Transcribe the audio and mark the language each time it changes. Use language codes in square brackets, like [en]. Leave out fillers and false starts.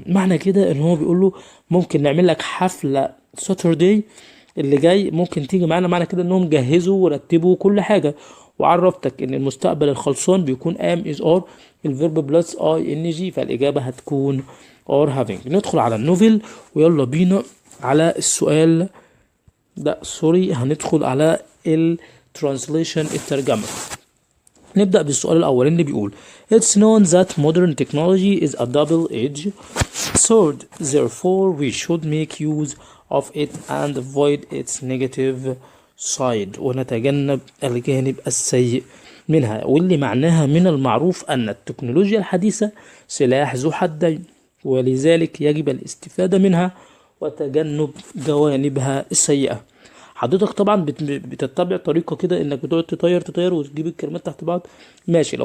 [ar] معنى كده ان هو بيقول له ممكن نعمل لك حفلة Saturday اللي جاي، ممكن تيجي معانا. معنى كده انهم جهزوا ورتبوا كل حاجة، وعرفتك ان المستقبل الخلصان بيكون am is are، الفيرب بلس ing، فالإجابة هتكون [en] are having. [ar] ندخل على النوفل ويلا بينا على السؤال لا سوري، هندخل على الترانسليشن، الترجمة. نبدأ بالسؤال الأول اللي بيقول [en] It's known that modern technology is a double-edged sword, therefore we should make use of it and avoid its negative side، [ar] ونتجنب الجانب السيء منها. واللي معناها من المعروف أن التكنولوجيا الحديثة سلاح ذو حدين، ولذلك يجب الاستفادة منها وتجنب جوانبها السيئة. حضرتك طبعا بتتبع طريقة كده انك بتقعد تطير وتجيب الكلمات تحت بعض، ماشي.